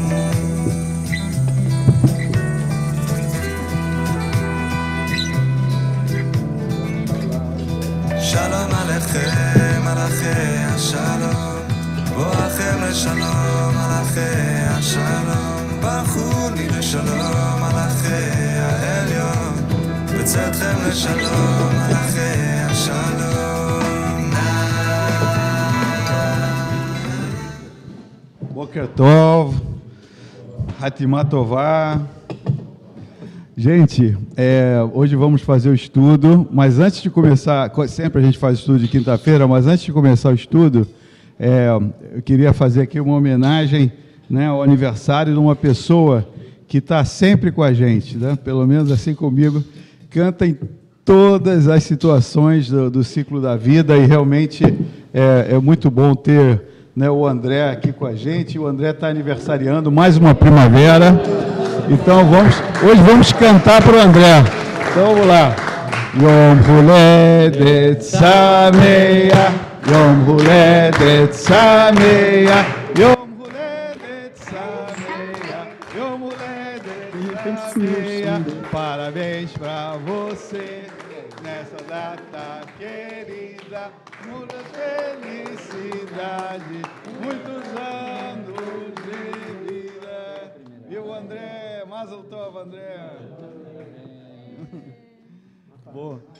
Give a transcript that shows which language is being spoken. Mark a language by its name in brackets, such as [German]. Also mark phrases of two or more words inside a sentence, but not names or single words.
[Hebrew] שלום עליכם מלאכי השלום, בואכם לשלום מלאכי השלום, ברכוני לשלום מלאכי העליון, וצאתכם לשלום מלאכי השלום. בוקר טוב, חתימה טובה. [Portuguese] Gente, hoje vamos fazer o estudo, mas antes de começar, sempre a gente faz estudo de quinta-feira, mas antes de começar o estudo, eu queria fazer aqui uma homenagem, né, ao aniversário de uma pessoa que está sempre com a gente, né, pelo menos assim comigo, canta em todas as situações do ciclo da vida, e realmente é muito bom ter, né, o André aqui com a gente. O André está aniversariando mais uma primavera, então hoje vamos cantar para o André. Então vamos lá. [Hebrew] יום הולדת שמח יום הולדת שמח יום הולדת שמח יום הולדת שמח. [Portuguese] Parabéns para você nessa data querida, muitas felicidades, muitos anos de vida. Viu, André? [Hebrew] מזל טוב, [Portuguese] André. Boa.